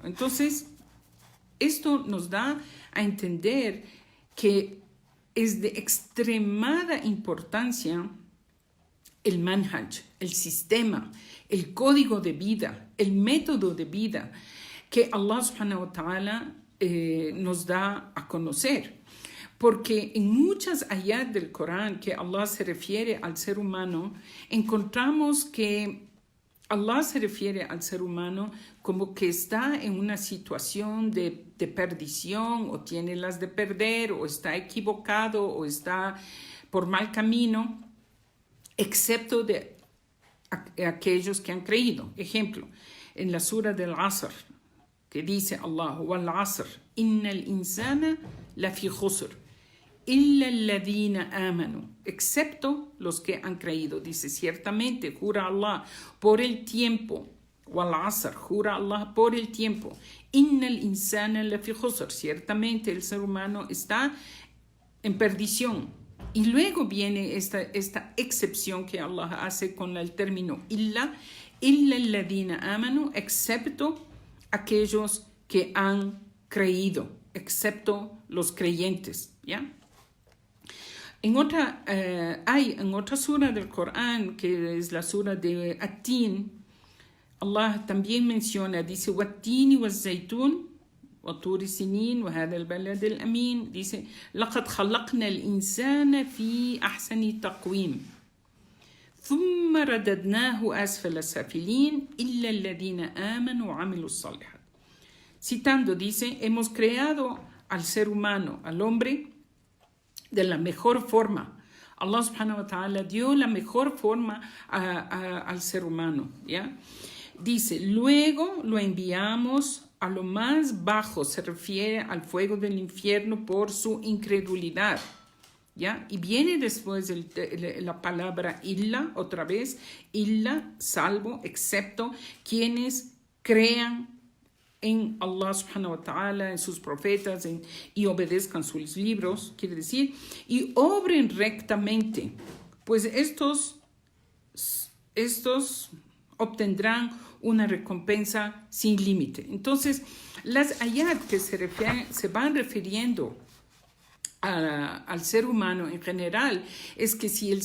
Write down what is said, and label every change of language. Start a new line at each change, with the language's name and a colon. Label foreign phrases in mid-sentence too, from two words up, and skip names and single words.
Spanish: Entonces, esto nos da a entender que es de extremada importancia el manhaj, el sistema, el código de vida, el método de vida que
Arabic: الله سبحانه وتعالى
Spanish: nos da a conocer. Porque en muchas ayat del Corán que Allah se refiere al ser humano, encontramos que Allah se refiere al ser humano como que está en una situación de perdición o tiene las de perder o está equivocado o está por mal camino, excepto de aquellos que han creído. Ejemplo, en la sura del Asr, que dice Allah,
Arabic: والعصر إن الإنسان لفي خسر إلا الذين آمنوا,
Spanish: excepto los que han creído. Dice, ciertamente, jura Allah por el tiempo,
Arabic: والعصر,
Spanish: jura Allah por el tiempo,
Arabic: إن الإنسان لفي خسر,
Spanish: ciertamente el ser humano está en perdición. Y luego viene esta excepción que Allah hace con el término
Arabic: إلا الذين آمنوا,
Spanish: excepto aquellos que han creído, excepto los creyentes, ¿ya? En otra sura del Corán, que es la sura de At-Tin, Allah también menciona, dice,
Arabic: والتين والزيتون, وطور سنين وهذا البلد الأمين. Dice, لقد خلقنا الإنسان في أحسن تقويم ثم رددناه أسفل السافلين إلا الذين آمنوا وعملوا الصالحات.
Spanish: Citando, dice, hemos creado al ser humano, al hombre, de la mejor forma.
Arabic: الله سبحانه وتعالى
Spanish: dio la mejor forma al ser humano, ¿ya? Dice, luego lo enviamos a lo más bajo, se refiere al fuego del infierno por su incredulidad, ¿ya? Y viene después la palabra illa, otra vez, illa, salvo, excepto quienes crean en
Arabic: الله سبحانه وتعالى,
Spanish: en sus profetas, y obedezcan sus libros, quiere decir, y obren rectamente, pues estos obtendrán una recompensa sin límite. Entonces, las ayat que se van refiriendo al ser humano en general, es que si el